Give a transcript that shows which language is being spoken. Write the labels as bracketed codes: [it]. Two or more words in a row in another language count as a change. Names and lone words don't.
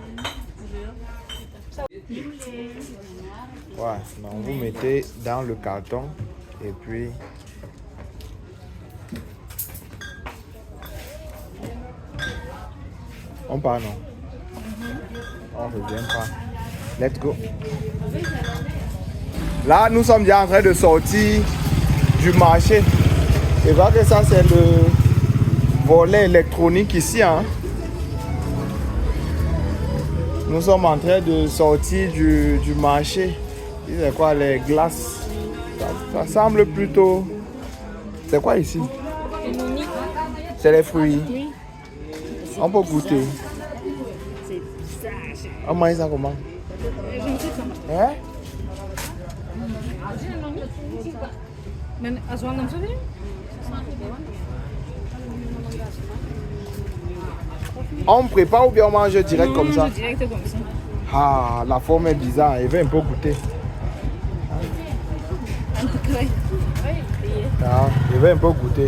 [fr] Ouais, donc vous mettez dans le carton et puis... On part, non? On revient pas. [en] Let's go. [fr] Là, nous sommes déjà en train de sortir du marché. Je vois que ça, c'est le volet électronique ici. Hein? Nous sommes en train de sortir du marché. C'est quoi, les glaces? Ça semble plutôt... C'est quoi ici? C'est les fruits. Oui. On peut goûter. C'est ça. On mange ça comment? Hein? [nl] Men als we hem zo doen? [fr] On prépare ou bien on mange direct comme ça? Direct comme ça. Ah, la forme est bizarre. Il veut un peu goûter. Ah, il veut un peu goûter.